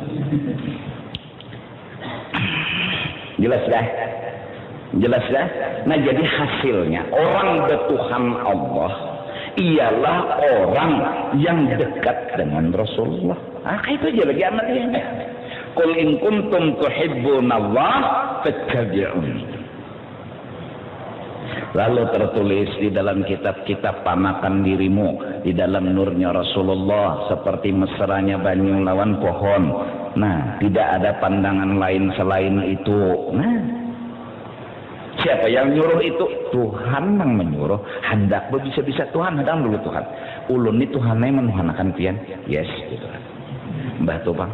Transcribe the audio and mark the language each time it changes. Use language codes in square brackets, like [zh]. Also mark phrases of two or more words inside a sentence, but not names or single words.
[bjn] Jelas dah. Nah jadi hasilnya orang bertuhan Allah ialah orang yang dekat dengan Rasulullah. Itu aja lagi amatnya. [ar] قل إن كنتم تحبون الله فاتبعوني. [bjn] Lalu tertulis di dalam kitab-kitab, panakan dirimu di dalam nurnya Rasulullah seperti mesranya banyu lawan pohon. Nah, tidak ada pandangan lain selain itu. Nah, siapa yang nyuruh itu? Tuhan yang menyuruh. Hendak bisa-bisa Tuhan, hendak dulu Tuhan. Ulun ini Tuhannya menuhanakan pian. Yes, gitu kan. Mbah Topang.